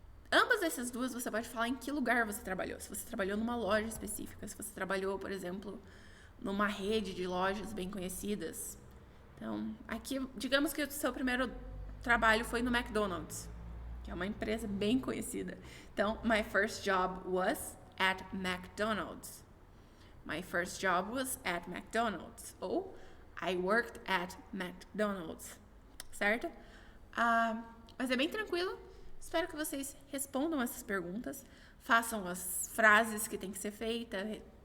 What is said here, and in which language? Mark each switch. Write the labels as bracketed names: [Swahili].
[Portuguese] Ambas essas duas você pode falar em que lugar você trabalhou. Se você trabalhou numa loja específica, se você trabalhou, por exemplo, numa rede de lojas bem conhecidas. Então, aqui, digamos que o seu primeiro trabalho foi no McDonald's, que é uma empresa bem conhecida. [English] Então, my first job was at McDonald's. My first job was at McDonald's. Ou, I worked at McDonald's. [Portuguese] Certo? Mas é bem tranquilo. Espero que vocês respondam essas perguntas. Façam as frases que tem que ser feitas.